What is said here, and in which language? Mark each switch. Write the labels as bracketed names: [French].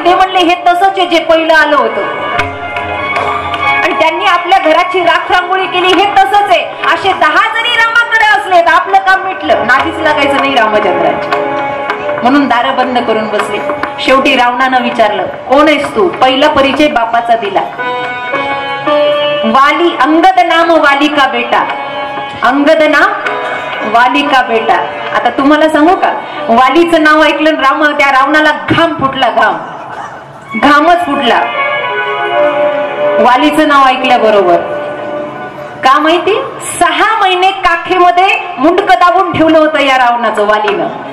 [Marathi] ते म्हणले, हे तसंच आहे जे पहिलं आलं होतं. आणि त्यांनी आपल्या घराची राख रांगोळी केली, हे तसंच आहे. असे 10 जरी रामाकडे असले तर आपलं काम मिटलं, नादीच लागायचं नाही रामचंद्राची. म्हणून दार बंद करून बसले. शेवटी रावणानं विचारलं, कोण आहेस तू? पहिला परिचय बापाचा दिला. [Hindi] वाली, अंगद नाम वाली का बेटा. अंगद नाम वाली का बेटा. [Marathi] आता तुम्हाला सांगू का, वालीचं नाव ऐकलं राम, त्या रावणाला घाम फुटला. घामच फुटला वालीचं नाव ऐकल्याबरोबर. का माहिती? 6 महिने काखेमध्ये मुंडक दाबून ठेवलं होतं या रावणाचं वालीनं.